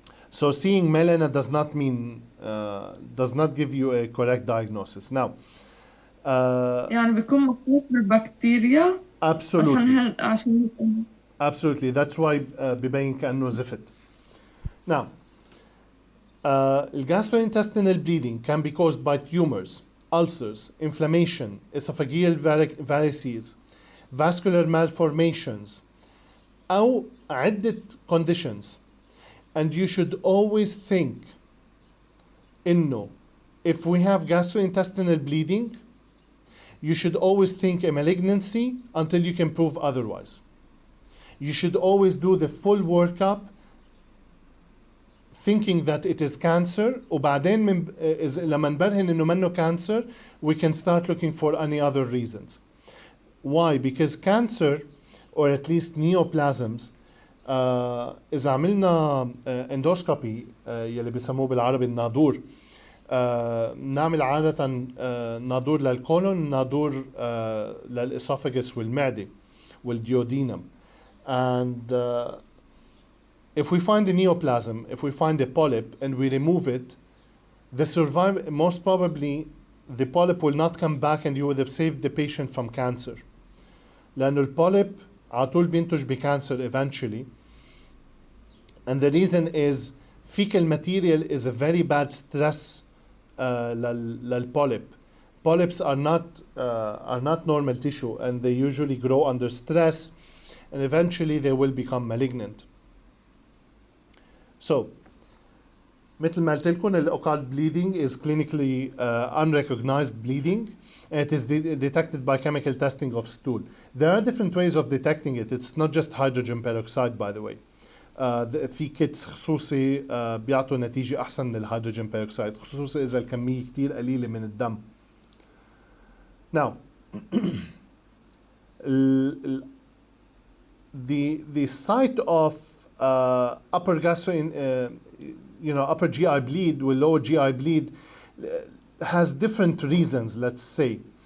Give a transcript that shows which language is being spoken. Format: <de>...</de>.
<en>So seeing melena does not give you a correct diagnosis. Now,</en> <ar>يعني بيكون مخلوط بالبكتيريا.</ar> <en>absolutely.</en> <ar>عشان</ar> <en>Absolutely. That's why</en> <ar>ببين كأنه زفت.</ar> <en>Now, gastrointestinal bleeding can be caused by tumors, ulcers, inflammation, esophageal varices, vascular malformations,</en> <ar>أو عدة</ar> <en>conditions. And you should always think</en> <ar>إنه</ar> <en>if we have gastrointestinal bleeding, you should always think a malignancy until you can prove otherwise. You should always do the full workup thinking that it is cancer,</en> <ar>وبعدين لما نبرهن إنه منه</ar> <en>cancer, we can start looking for any other reasons. Why? Because cancer, or at least neoplasms,</en> <ar>إذا عملنا endoscopy يلي بيسموه بالعربي الناظور, نعمل عادة ناظور للكولون, ناظور للإسوفاجس والمعدة والديودينم.</ar> <en>And if we find a neoplasm, if we find a polyp and we remove it, most probably the polyp will not come back and you would have saved the patient from cancer.</en> <ar>لأنه البوليب عطول بينتج بcancer</ar> <en>eventually. And the reason is fecal material is a very bad stress للpolyp. Polyps are not normal tissue, and they usually grow under stress, and eventually they will become malignant. So,</en> <ar>مثل ما قلت لكم</ar> <en>occult bleeding is clinically unrecognized bleeding. It is detected by chemical testing of stool. There are different ways of detecting it. It's not just hydrogen peroxide, by the way.</en> <ar>في كيتس خصوصي بيعطوا نتيجة أحسن من الهيدروجين peroxide، خصوصي إذا الكمية كتير قليلة من الدم.</ar> <en>Now, the site of upper upper GI bleed with lower GI bleed has different reasons, let's say.</en>